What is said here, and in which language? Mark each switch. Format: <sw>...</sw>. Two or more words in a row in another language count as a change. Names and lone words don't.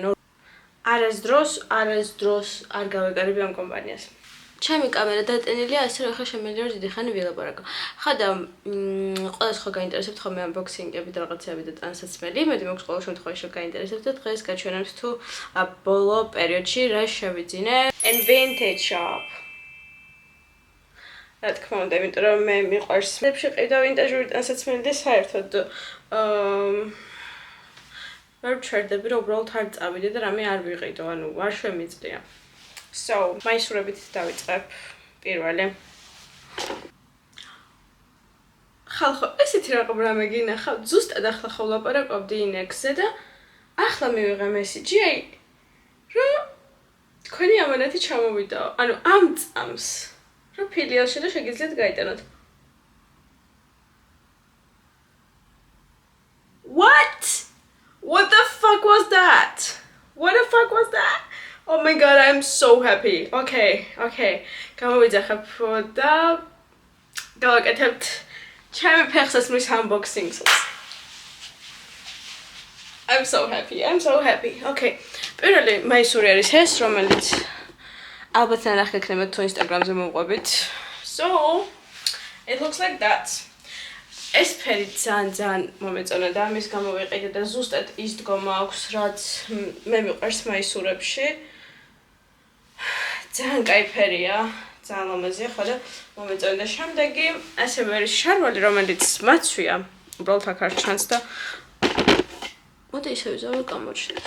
<ka>არასდროს არ გავეკარები ამ კომპანიას. ჩემი კამერა დატენილია, ასე რომ ახლა შემიძლია რომ დიდი ხანი ვილაპარაკო. ხა და ყველას ხო გაინტერესებთ ხოლმე unboxing-ები და რაღაცეები და ტანსაცმელი. იმედი მაქვს ყოველ შემთხვევაში რომ გაინტერესებთ და დღეს გაჩვენებთ თუ ბოლო პერიოდში რა შევიძინე.</ka> <en>And vintage shop.</en> <ka>რა თქმა უნდა, იმიტომ რომ მე მიყვარს მებში ყიდა ვინტაჟური ტანსაცმელი და საერთოდ ვერ ვჩერდები რომ უბრალოდ არ წავიდე და რამე არ ვიყიდო, ანუ არ შემიძლია. So, მაისურებით დავიწყებ პირველი. ხალხო, ესეთი რამე გინახავთ, ზუსტად ახლა ხო ვლაპარაკობდი ინექსზე და ახლა მივიღე მესიჯი, აი რომ თქვენი ამანათი ჩამოვიდაო. ანუ ამ წამს რომ ფილიალში და შეგიძლიათ გაიტანოთ.</ka> <en>What? What the fuck was that? What the fuck was that? Oh my god, I'm so happy. Okay.</en> <ka>გამოვიძახებ და გავაკეთებთ ჩემი ფეხსაცმლის unboxing-ს.</ka> <en>I'm so happy. Okay.</en> <ka>პირველი მაისური არის ეს, რომელიც ალბათ ნახე იქნება თუ Instagram-ზე მოვყვებით.</ka> <en>So, it looks like that.</en> <ka>ეს ფერი ძალიან მომეწონა და ამის გამო ვიყიდე და ზუსტად ის დგომა აქვს, რაც მე მიყვარს მაისურებში. ძალიან კაი ფერია, ძალიან ლამაზია ხო და მომეწონა და შემდეგი ასევე არის შარვალი, რომელიც მაცვია, უბრალოდ აქ არ ჩანს და მოდი ისევ ზავა გამოჩნდეს.</ka>